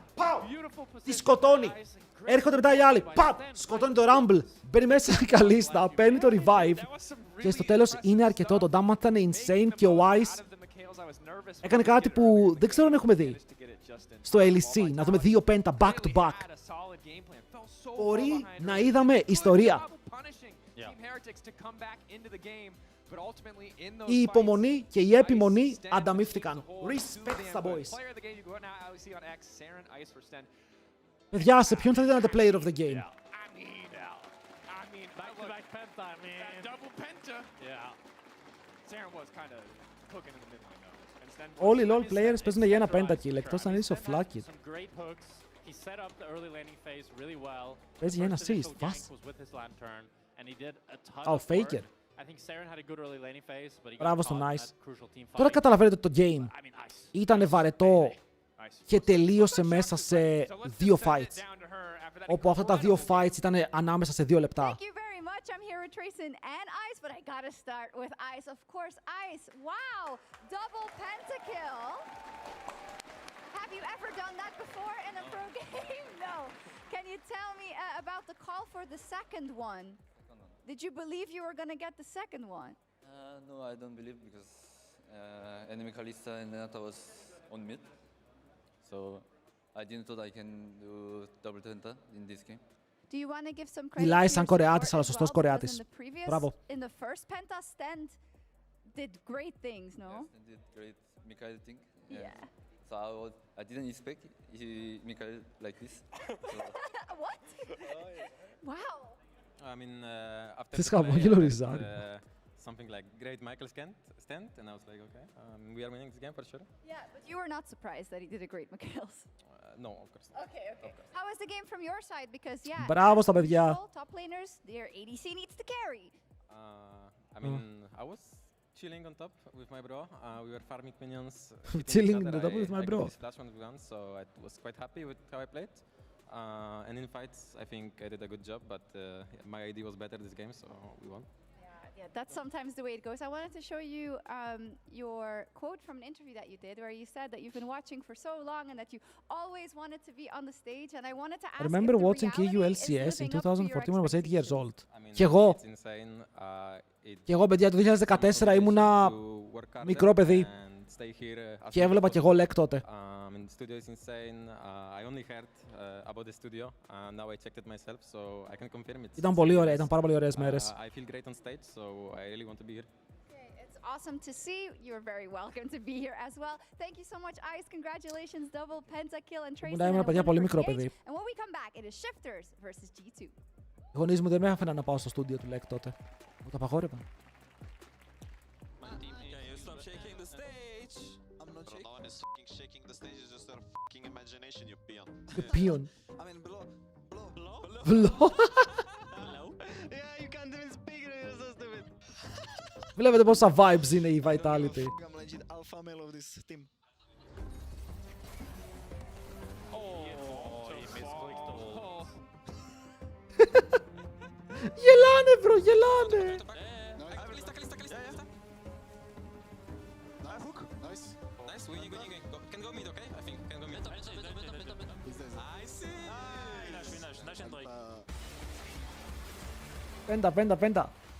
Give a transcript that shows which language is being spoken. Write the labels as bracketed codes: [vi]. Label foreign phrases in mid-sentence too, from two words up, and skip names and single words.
[el] Πάω! Τη σκοτώνει. Έρχονται μετά οι άλλοι. Παπ! Σκοτώνει το Rumble. Μπαίνει μέσα η Καλίστα, παίρνει το revive. Και στο τέλος είναι αρκετό. Το damage ήταν insane και ο Ice έκανε κάτι που δεν ξέρω αν έχουμε δει. Στο LEC, να δούμε 2 Penta [en] back to back. [el] Μπορεί να είδαμε ιστορία. Η υπομονή και η επιμονή ανταμείφθηκαν. Respect στα boys. Παιδιά, σε ποιον θα ήταν [en] the player of the game? [el] Όλοι οι [en] LoL players [el] παίζουν για ένα pentakill, εκτός αν είσαι ο Flacket. Παίζει για ένα assist, βάς. Ο Faker. Μπράβο στον Ice. Τώρα καταλαβαίνετε το game ήταν βαρετό και τελείωσε μέσα σε 2 fights. Όπου αυτά τα 2 fights ήταν ανάμεσα σε 2 λεπτά. [en] I'm here with Trayson and Ice, but I gotta start with Ice. Of course, Ice. Wow, double pentakill. Have you ever done that before in a pro game? No. Can you tell me about the call for the second one? Did you believe you were gonna get the second one? No, I don't believe because enemy Kalista and Renata was on mid. So I didn't thought I can do double penta in this game. Do you want to give some credit [el] Μιλάει [en] to [el] σαν [en] your [el] Κορεάτης, [en] support [el] αλλά [en] as [el] σωστός [en] well? [el] Κορεάτης. [en] Because in the previous, [el] Μπράβο. [en] in the first penta, Sten did great things, no? Yes, I did great Mikael thing. Yeah. So I didn't expect Mikael like this. So What? Wow. I mean, after This the play, [el] χαμόγελο [en] I [el] ριζάρι. [en] something like great Michael stand, and I was like, okay, we are winning this game for sure. Yeah, but you were not surprised that he did a great Mikhails. No, of course not. Okay, okay. How was the game from your side? Because yeah, [el] Μπράβο στα παιδιά. [en] top laners, their ADC needs to carry. I mean, I was chilling on top with my bro. We were farming minions. Chilling on top with my bro. I got this last one we won, so I was quite happy with how I played. And in fights, I think I did a good job, but my ID was better this game, so we won. Yeah, that's sometimes the way it goes. I wanted to show you your quote from an interview that you did, where you said that you've been watching for so long and that you always wanted to be on the stage. And I wanted to ask. I remember watching KULCS in 2014 when I was 8 years old. [el] Και εγώ. Και εγώ, παιδιά, το 2014 ήμουνα μικρό παιδί. Και έβλεπα και εγώ LEC τότε. [en] The studio is insane. I only heard about the studio. Now I checked it myself, so I can confirm it. [el] Ήταν πολύ ωραία, ήταν πάρα πολύ ωραίες μέρες. [en] I feel great on stage, so I really want to be here. It's awesome to see. You're very welcome to be here as well. Thank you so much, Ice. Congratulations, double pentakill and Trace. [el] Ήμουν παιδιά πολύ μικρό παιδί. [en] And when we come back, it is Shifters versus G2. [el] Οι γονείς μου δεν με άφηναν να πάω στο στούντιο του LEC τότε. Μου το απαγόρευαν. [en] Shaking the stage is just a fucking imagination, you peon. You peon. I mean, below. Yeah, you can't even speak, you're so stupid. [el] Βλέπετε πόσα vibes είναι η Vitality. [en] I'm legit alpha male of this team. [el] Γελάνε, bro, γελάνε. Πέντα.